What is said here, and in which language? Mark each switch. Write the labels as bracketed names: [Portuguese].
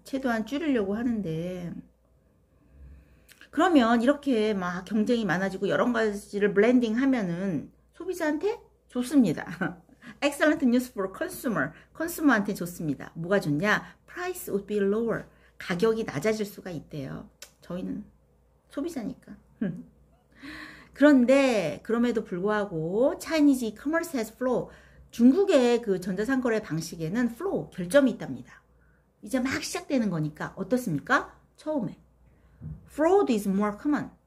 [Korean] 최대한 줄이려고 하는데, 그러면 이렇게 막 경쟁이 많아지고 여러 가지를 블렌딩 하면은 소비자한테 좋습니다. [English] Excellent news for consumer. [Korean] 컨슈머한테 좋습니다. 뭐가 좋냐? [English] Price would be lower. [Korean] 가격이 낮아질 수가 있대요. 저희는 소비자니까. 그런데 그럼에도 불구하고 [English] Chinese e-commerce has flow. [Korean] 중국의 그 전자상거래 방식에는 flow, 결점이 있답니다. 이제 막 시작되는 거니까 어떻습니까? 처음에 [English] fraud is more common.